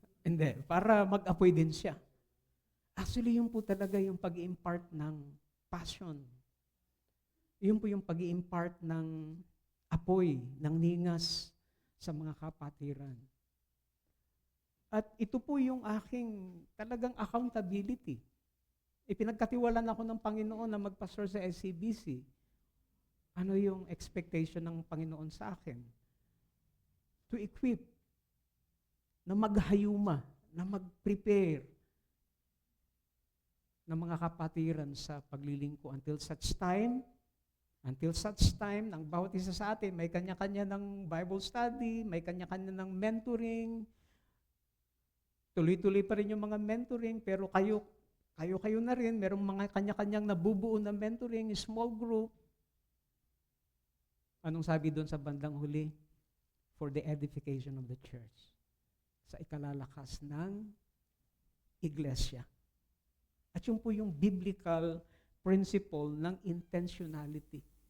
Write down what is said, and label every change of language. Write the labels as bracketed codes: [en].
[tl] Hindi, para mag-apoy din siya. Actually, yun po talaga yung pag-i-impart ng passion. Yun po yung pag-i-impart ng apoy, ng ningas sa mga kapatiran. At ito po yung aking talagang accountability. Ipinagkatiwalaan ako ng Panginoon na magpastor sa SCBC. Ano yung expectation ng Panginoon sa akin? [en] To equip, [tl] na maghayuma, na mag-prepare ng mga kapatiran sa paglilingko until such time, ng bawat isa sa atin, may kanya-kanya ng Bible study, may kanya-kanya ng mentoring, tuloy-tuloy pa rin yung mga mentoring, pero kayo na rin, merong mga kanya-kanyang nabubuo na mentoring, small group. Anong sabi doon sa bandang huli? [en] For the edification of the church. [tl] Sa ikalalakas ng iglesia. At yun po yung biblical principle ng intentionality.